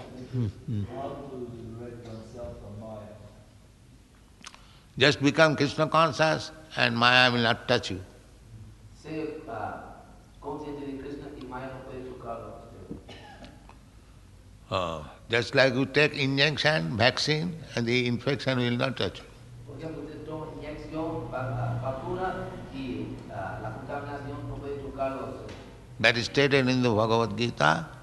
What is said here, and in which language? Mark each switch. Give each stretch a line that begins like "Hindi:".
English: How to liberate oneself from Maya? Just become Krishna conscious and Maya will not touch you.
Spanish: Sé consciente de Krishna y Maya no puede tocarlo a usted.
English: Just like you take injection, vaccine, and the infection will not touch you.
Spanish: Por ejemplo, usted toma inyección, vacuna y la contaminación no puede tocarlo a usted.
English: That is stated in the Bhagavad Gita.